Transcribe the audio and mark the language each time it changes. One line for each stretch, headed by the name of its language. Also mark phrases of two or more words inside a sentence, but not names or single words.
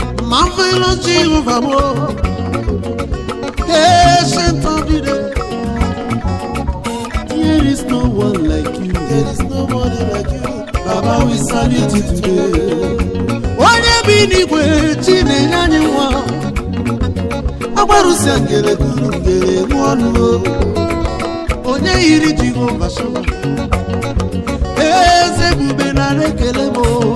English: Marvelous Jehovah, oh. Ancient of the day. There is no one like you. There is nobody like you. Baba, we salute you today.
Igbo: Onye bi n'igwe, chi na-enye anyị nwa. Agbarụsịa ngere duru ngere nwe ọnụ o. Onye yiri Jehova Shama? Eze ebube nara ekele m o.